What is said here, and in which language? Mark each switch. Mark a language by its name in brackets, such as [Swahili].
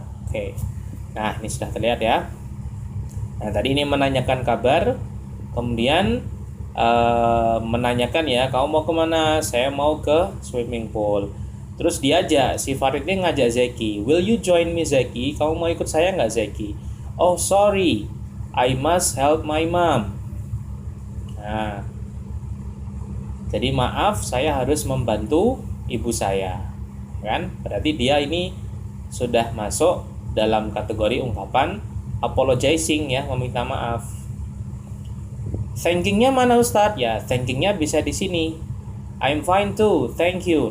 [Indonesian] Oke, nah ini sudah terlihat ya. Nah, tadi ini menanyakan kabar, kemudian menanyakan ya, kamu mau kemana? Saya mau ke swimming pool. Terus diajak, si Farid ini ngajak Zeki. [English] Will you join me Zeki? [Indonesian] Kamu mau ikut saya nggak Zeki? [English] Oh sorry, I must help my mom. [Indonesian] Nah, jadi maaf saya harus membantu ibu saya. Kan? Berarti dia ini sudah masuk dalam kategori ungkapan apologizing ya, meminta maaf. Thankingnya mana Ustadz? Ya, thankingnya bisa di sini. [English] I'm fine too, thank you.